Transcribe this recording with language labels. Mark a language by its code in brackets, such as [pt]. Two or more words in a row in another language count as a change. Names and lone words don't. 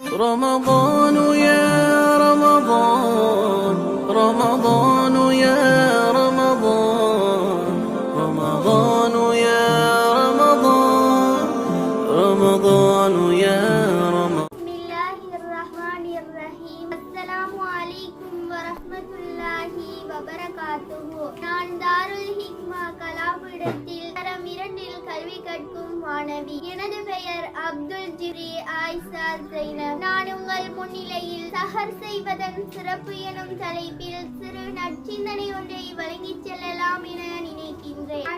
[ar] رمضان يا رمضان رمضان يا رمضان رمضان يا رمضان رمضان يا رمضان. بسم الله الرحمن الرحيم. السلام عليكم ورحمة الله وبركاته. [ta] நான் தாருல் ஹிக்மா கலாபீடத்தில் தரம் 2 கல்வி கற்கும் மாணவி. எனது பெயர் அப்துல் ஜிப்ரி ஆயிஷா ஜைனப். நான் உங்கள் முன்னிலையில் சஹர் செய்வதன் சிறப்பு எனும் தலைப்பில் சிறு நற்சிந்தனை ஒன்றை வழங்கிச் செல்லலாம் என நினைக்கின்றேன்.